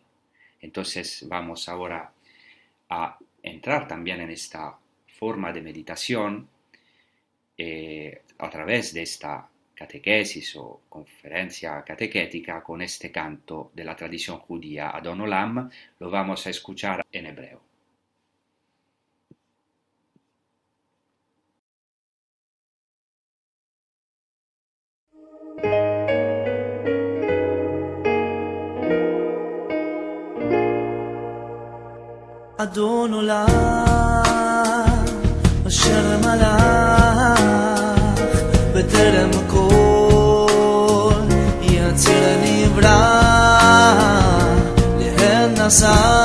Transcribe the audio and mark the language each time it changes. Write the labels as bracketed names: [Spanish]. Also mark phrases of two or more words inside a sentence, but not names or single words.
[Spanish] Entonces vamos ahora a entrar también en esta forma de meditación a través de esta catequesis o conferencia catequética con este canto de la tradición judía Adon Olam. Lo vamos a escuchar en hebreo. [Hebrew] אדון עולם אשר מלך בטרם הכל יציר נברא להן נשא